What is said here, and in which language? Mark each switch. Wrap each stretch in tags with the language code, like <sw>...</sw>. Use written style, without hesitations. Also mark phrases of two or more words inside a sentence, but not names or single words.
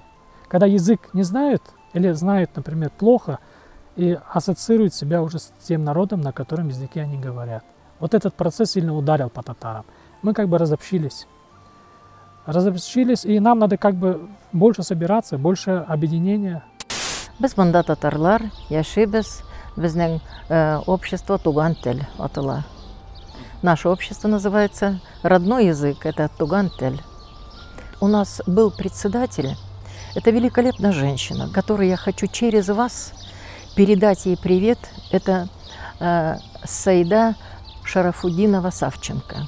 <ru>Когда язык не знают или знают, например, плохо, и ассоциируют себя уже с тем народом, на котором языке они говорят. Вот этот процесс сильно ударил по татарам. Мы как бы разобщились. И нам надо как бы больше собираться, больше объединения.</ru> <tt>Без мында татарлар яшибез, безнең общество Туган тель атыла.</tt> <ru>Наше общество называется родной язык, это Туган тель. У нас был председатель, это великолепная женщина, которой я хочу через вас передать ей привет. Это Саида Шарафудинова-Савченко.</ru>